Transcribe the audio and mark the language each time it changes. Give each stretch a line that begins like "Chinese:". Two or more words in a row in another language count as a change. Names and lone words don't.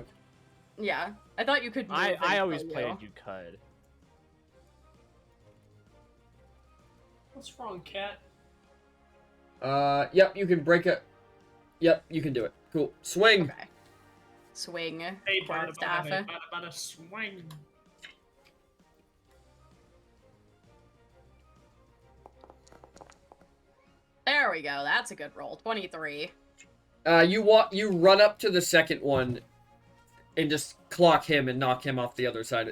English: Yeah. I thought you could move I and always kill played you could. What's wrong, cat? Yep, you can break it. Yep, you can do it. Cool. Swing. Okay. Swing. Hey, bada, Quarterstaff. bada, bada, bada, swing. There we go. That's a good roll. 23. You run up to the second one and just clock him and knock him off the other side.